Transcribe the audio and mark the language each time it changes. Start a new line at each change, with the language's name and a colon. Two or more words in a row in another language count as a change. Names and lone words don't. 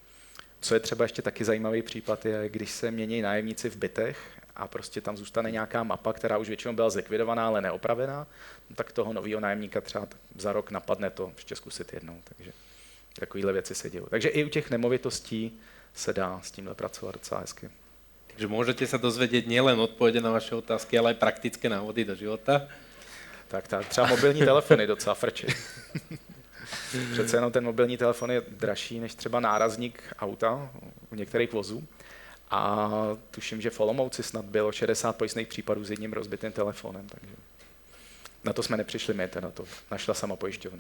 Czech: Co je třeba ještě taky zajímavý případ je, když se mění nájemníci v bytech a prostě tam zůstane nějaká mapa, která už většinou byla zlikvidovaná, ale neopravená, no tak toho nového nájemníka třeba za rok napadne to ještě zkusit jednou. Takže takovéhle věci se dějí. Takže i u těch nemovitostí se dá s tímhle pracovat docela hezky.
Slovak: Takže môžete sa dozvedieť nielen odpovede na vaše otázky, ale aj praktické návody do života.
Czech: Tak třeba mobilní telefony docela frčí. Přece jenom ten mobilní telefon je dražší než třeba nárazník auta u některých vozů. A tuším, že v Olomouci snad bylo 60 pojistných případů s jedním rozbitým telefonem. Takže na to jsme nepřišli my, teda to našla sama pojišťovna.